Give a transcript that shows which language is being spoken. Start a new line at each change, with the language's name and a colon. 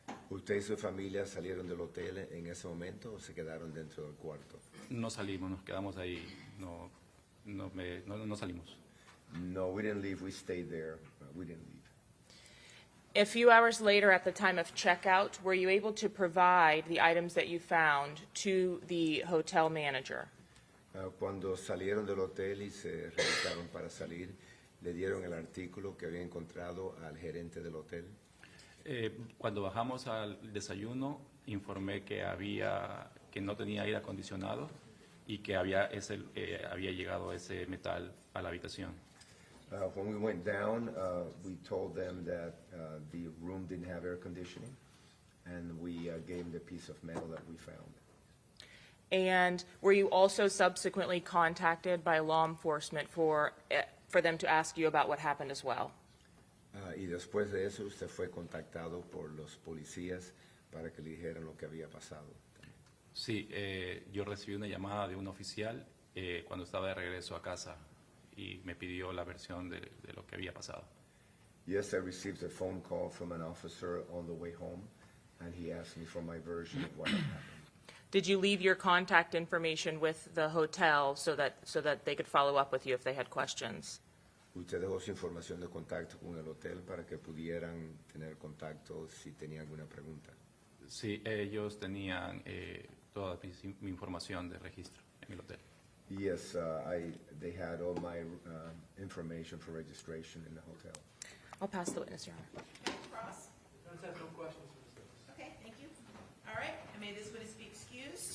Spanish: ¿Usted y su familia salieron del hotel en ese momento o se quedaron dentro del cuarto? No salimos, nos quedamos ahí, no salimos.
English: No, we didn't leave. We stayed there. We didn't leave. A few hours later, at the time of checkout, were you able to provide the items that you found to the hotel manager?
Spanish: Cuando salieron del hotel y se revisaron para salir, ¿le dieron el artículo que había encontrado al gerente del hotel? Cuando bajamos al desayuno, informé que no tenía aire acondicionado y que había llegado ese metal a la habitación.
English: When we went down, we told them that the room didn't have air conditioning, and we gave them the piece of metal that we found. And were you also subsequently contacted by law enforcement for them to ask you about what happened as well?
Spanish: Y después de eso, usted fue contactado por los policías para que le dijeran lo que había pasado. Sí, yo recibí una llamada de un oficial cuando estaba de regreso a casa y me pidió la versión de lo que había pasado.
English: Yes, I received a phone call from an officer on the way home, and he asked me for my version of what had happened. Did you leave your contact information with the hotel so that they could follow up with you if they had questions?
Spanish: Usted dejó su información de contacto con el hotel para que pudieran tener contacto si tenía alguna pregunta. Sí, ellos tenían toda mi información de registro en el hotel.
English: Yes, they had all my information for registration in the hotel. I'll pass the witness, Your Honor. Cross? I just have no questions for the witness. Okay, thank you. All right, and may this witness be excused?